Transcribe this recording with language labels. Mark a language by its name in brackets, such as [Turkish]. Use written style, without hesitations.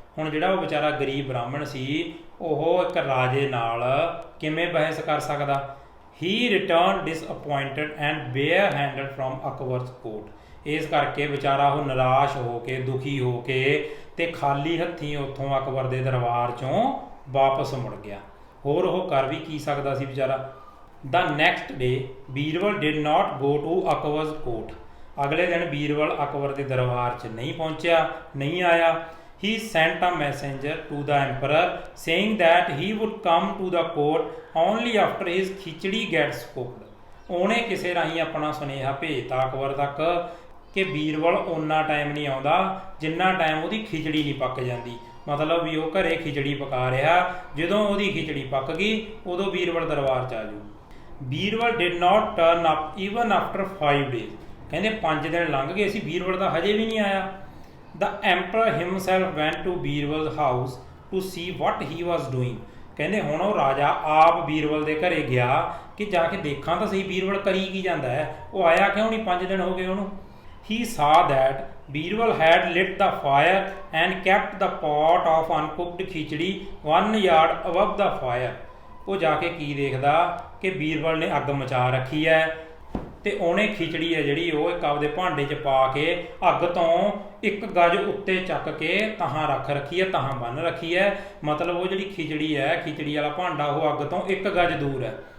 [Punjabi] ਹੁਣ ਜਿਹੜਾ ਉਹ ਵਿਚਾਰਾ ਗਰੀਬ ਬ੍ਰਾਹਮਣ ਸੀ ਉਹ ਇੱਕ ਰਾਜੇ ਨਾਲ ਕਿਵੇਂ ਬਹਿਸ ਕਰ ਸਕਦਾ। [English] He return disappointed and bare handed from Akbar's court. [Punjabi] ਇਸ ਕਰਕੇ ਵਿਚਾਰਾ ਉਹ ਨਿਰਾਸ਼ ਹੋ ਕੇ, ਦੁਖੀ ਹੋ ਕੇ ਤੇ ਖਾਲੀ ਹੱਥੀਂ ਉੱਥੋਂ ਅਕਬਰ ਦੇ ਦਰਬਾਰ 'ਚੋਂ ਵਾਪਸ ਮੁੜ ਗਿਆ। ਹੋਰ ਉਹ ਕਰ ਵੀ ਕੀ ਸਕਦਾ ਸੀ ਵਿਚਾਰਾ। [English] The next day, Birbal did not go to Akbar's court। [Punjabi] ਅਗਲੇ ਦਿਨ ਬੀਰਬਲ ਅਕਬਰ ਦੇ ਦਰਬਾਰ 'ਚ ਨਹੀਂ ਪਹੁੰਚਿਆ, ਨਹੀਂ ਆਇਆ। [English] He sent a messenger to the emperor saying that he would come to the court only after his khichdi gets cooked। [Punjabi] ਉਹਨੇ ਕਿਸੇ ਰਾਹੀਂ ਆਪਣਾ ਸੁਨੇਹਾ ਭੇਜਤਾ ਅਕਬਰ ਤੱਕ ਕਿ ਬੀਰਬਲ ਓਨਾ ਟਾਈਮ ਨਹੀਂ ਆਉਂਦਾ ਜਿੰਨਾ ਟਾਈਮ ਉਹਦੀ ਖਿਚੜੀ ਨਹੀਂ ਪੱਕ ਜਾਂਦੀ। ਮਤਲਬ ਵੀ ਉਹ ਘਰੇ ਖਿਚੜੀ ਪਕਾ ਰਿਹਾ, ਜਦੋਂ ਉਹਦੀ ਖਿਚੜੀ ਪੱਕ ਗਈ ਉਦੋਂ ਬੀਰਬਲ ਦਰਬਾਰ 'ਚ ਆ ਜਾਊ। [English] Birbal did not turn up even after 5 days। [Punjabi] ਕਹਿੰਦੇ 5 ਦਿਨ ਲੰਘ ਗਏ ਸੀ, ਬੀਰਬਲ ਤਾਂ ਹਜੇ ਵੀ ਨਹੀਂ ਆਇਆ। [English] The emperor himself went to Birbal's house to see what he was doing. [Punjabi] ਕਹਿੰਦੇ ਹੁਣ ਉਹ ਰਾਜਾ ਆਪ ਬੀਰਬਲ ਦੇ ਘਰੇ ਗਿਆ ਕਿ ਜਾ ਕੇ ਦੇਖਾਂ ਤਾਂ ਸਹੀ ਬੀਰਬਲ ਕਰੀ ਕੀ ਜਾਂਦਾ ਹੈ, ਉਹ ਆਇਆ ਕਿਉਂ ਨਹੀਂ, 5 ਦਿਨ ਹੋ ਗਏ ਉਹਨੂੰ। [English] He saw that Birbal had lit the fire and kept the pot of uncooked khichdi 1 yard above the fire। [Punjabi] ਉਹ ਜਾ ਕੇ ਕੀ ਦੇਖਦਾ ਕਿ ਬੀਰਬਲ ਨੇ ਅੱਗ ਮਚਾ ਰੱਖੀ ਹੈ ਤੇ ਉਹਨੇ ਖਿਚੜੀ ਹੈ ਜਿਹੜੀ ਉਹ ਇੱਕ ਆਪਦੇ ਭਾਂਡੇ 'ਚ ਪਾ ਕੇ ਅੱਗ ਤੋਂ 1 ਗਜ ਉੱਤੇ ਚੱਕ ਕੇ ਤਹਾਂ ਰੱਖ ਰੱਖੀ ਹੈ, ਤਹਾਂ ਬੰਨ ਰੱਖੀ ਹੈ। ਮਤਲਬ ਉਹ ਜਿਹੜੀ ਖਿਚੜੀ ਹੈ, ਖਿਚੜੀ ਵਾਲਾ ਭਾਂਡਾ ਉਹ ਅੱਗ ਤੋਂ 1 ਗਜ ਦੂਰ ਹੈ।